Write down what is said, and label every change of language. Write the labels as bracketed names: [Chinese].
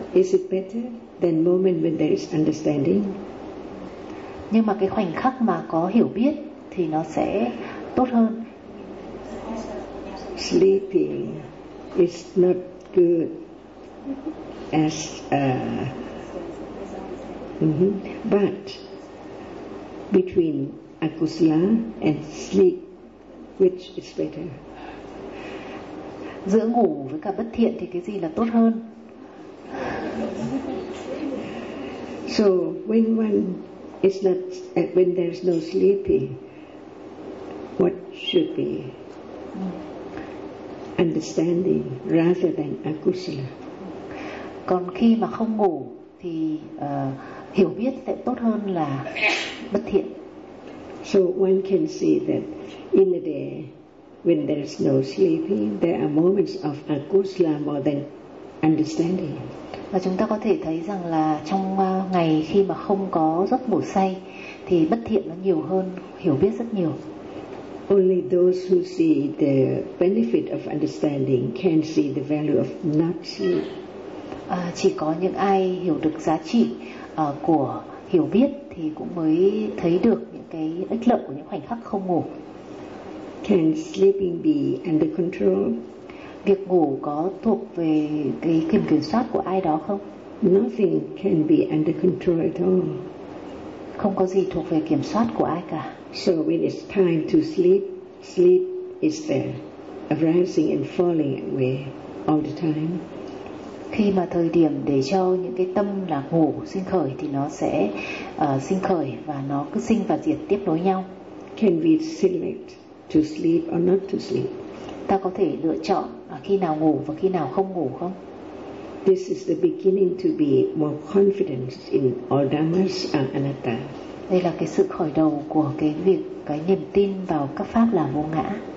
[English] Is it better than moment when there is understanding? [Vietnamese] Nhưng mà cái khoảnh khắc mà có hiểu biết thì nó sẽ tốt hơn. [English] Sleeping is not good as but between akusala and sleep, which is better? [Vietnamese] Giữa ngủ với cả bất thiện thì cái gì là tốt hơn? [English] So when one is not, when there is no sleeping, what should be understanding rather than akusala? [Vietnamese] Còn khi mà không ngủ thì hiểu biết sẽ tốt hơn là bất thiện. [English] So one can see that in a day, when there is no sleeping, there are moments of akusala more than understanding. [Vietnamese] Và chúng ta có thể thấy rằng là trong ngày khi mà không có giấc ngủ say thì bất thiện nó nhiều hơn, hiểu biết rất nhiều. [English] Only those who see the benefit of understanding can see the value of not sleep. [Vietnamese] Chỉ có những ai hiểu được giá trị của hiểu biết thì cũng mới thấy được những cái ích lợi của những khoảnh khắc không ngủ. [English] Can sleeping be under control? [Vietnamese] Việc ngủ có thuộc về cái quyền kiểm soát của ai đó không? [English] Nothing can be under control at all. [Vietnamese] Không có gì thuộc về kiểm soát của ai cả. [English] So when it's time to sleep, sleep is there, arising and falling away all the time. [Vietnamese] Khi mà thời điểm để cho những cái tâm là ngủ sinh khởi thì nó sẽ sinh khởi và nó cứ sinh và diệt tiếp nối nhau. [English] Can we select to sleep or not to sleep? [Vietnamese] Ta có thể lựa chọn khi nào ngủ và khi nào không ngủ không? [English] This is the beginning to be more confident in all dhammas are anatta. [Vietnamese] Đây là cái sự khởi đầu của cái việc cái niềm tin vào các pháp là vô ngã.